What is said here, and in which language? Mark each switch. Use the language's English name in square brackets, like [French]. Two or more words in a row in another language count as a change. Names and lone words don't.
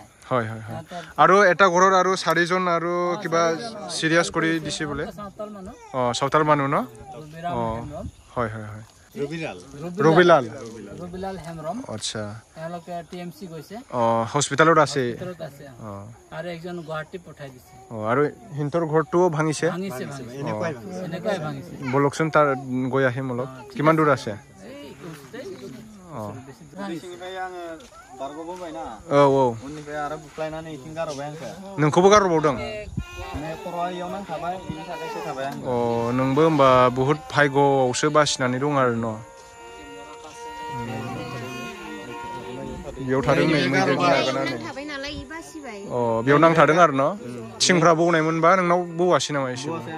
[Assamese] হয় আৰু এটা ঘৰৰ আৰু 4জন আৰু কিবা সিৰিয়াস কৰি দিছে বোলে সাঁওতাল মানুহ ন হয় ৰবিলাল হেমৰম আচ্ছা এওঁলোকে টিএমসি গৈছে হস্পিটালত আছে আৰু একজন গুৱাহাটী পঠাই দিছে আৰু হিন্তৰ ঘৰটো ভাঙিছে এনেকুৱাই ভাঙিছে বলকচোন তাৰ গৈ আহিম অলপ কিমান দূৰ আছে [Bodo] नोंखौबो गारबावदों नोंबो होमबा बुहुत भाग्यआवसो बासिनानै दं आरो न' बेयाव थादों नै बेयाव नांथादों आरो न' थिंफ्रा बौनायमोनबा नोंनाव बौआसै नामा एसे